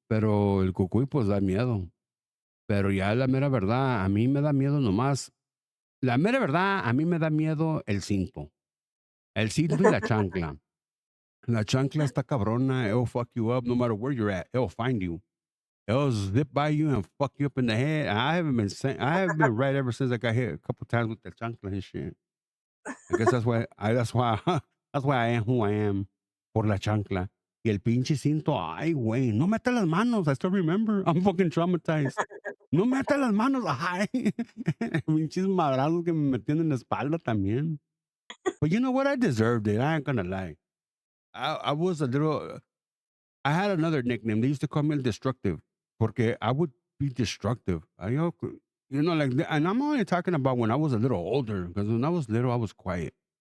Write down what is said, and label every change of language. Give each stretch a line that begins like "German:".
Spanish: Pero el cucuy, pues da miedo. Pero ya la mera verdad, a mí me da miedo nomás. La mera verdad, a mí me da miedo el cinto. El cinto y la chancla. La chancla está cabrona.
English: It'll fuck you up no matter where you're at. It'll find you. It'll zip by you and fuck you up in the head. I haven't been I haven't been right ever since I got hit a couple times with the chancla and shit. I guess that's why I am who I am.
Spanish: Por la chancla. Y el pinche cinto, ay, güey, no meta las manos.
English: I still remember. I'm fucking traumatized.
Spanish: No meta las manos, ay. Pinches madrazos que me metían en la espalda también.
English: But you know what? I deserved it. I ain't gonna lie. I was a little. I had another nickname. They used to call me El Destructive,
Spanish: porque
English: I would be destructive. Like, and I'm only talking about when I was a little older, because when I was little, I was quiet.